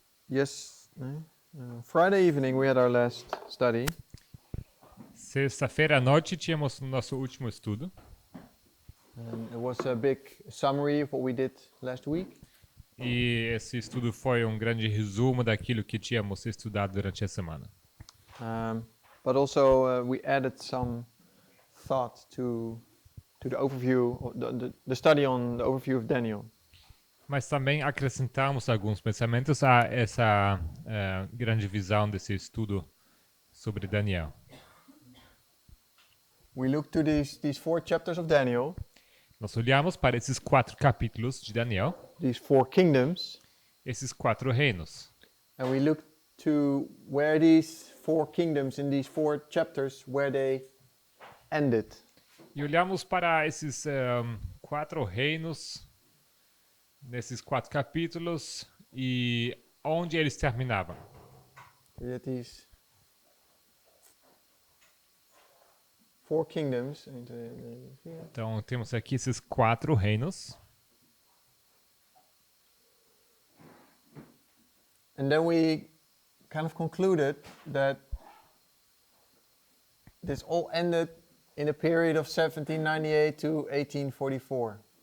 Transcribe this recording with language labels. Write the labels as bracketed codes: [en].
[en] Yes, Friday evening we had our last study. [pt] Sexta-feira à noite tínhamos nosso último estudo. [en] And it was a big summary of what we did last week. [pt] E esse estudo foi um grande resumo daquilo que tínhamos estudado durante a semana. [en] But also we added some thought to the overview, the study on the overview of Daniel. [pt] Mas também acrescentamos alguns pensamentos a essa grande visão desse estudo sobre Daniel. [en] We looked to these 4 chapters of Daniel, [pt] Nós olhamos para esses 4 capítulos de Daniel, [en] these 4 kingdoms, [pt] esses 4 reinos. [en] and we looked to where these 4 kingdoms in these 4 chapters, where they ended. [pt] E olhamos para esses 4 reinos, nesses 4 capítulos, e onde eles terminavam. [en] That these 4 kingdoms. [pt] Então temos aqui esses 4 reinos. [en] And then we kind of concluded that this all ended in a period of 1798 to 1844.